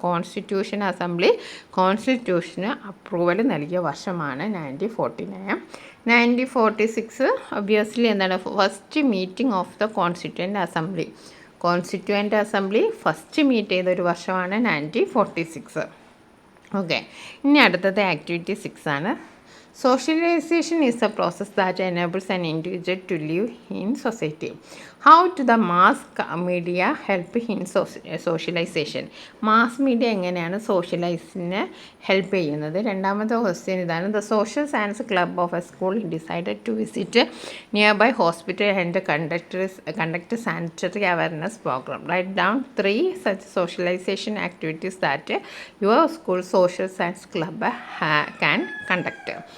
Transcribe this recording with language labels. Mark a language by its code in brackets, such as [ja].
[ml] Constitution assembly കോൺസ്റ്റിറ്റ്യൂഷന് approval നൽകിയ വർഷമാണ് 1949. [en] 1946 obviously [ml] എന്താണ്? [en] First meeting of the constituent assembly. [ml] Constituent assembly first meet ചെയ്തൊരു വർഷമാണ് 1946. ഓക്കെ. ഇനി അടുത്തത് ആക്ടിവിറ്റി 6 ആണ്. [en] Socialization is a process that enables an individual to live in society. How do the mass media help in socialization? [ml] Mass media എങ്ങനെയാണ് സോഷ്യലൈസിനെ help ചെയ്യുന്നത്? രണ്ടാമത്തെ question ഇതാണ്. [en] The social science club of a school decided to visit nearby hospital and conduct sanitary awareness programme. Write down 3 such socialization activities that your school social science club can conduct.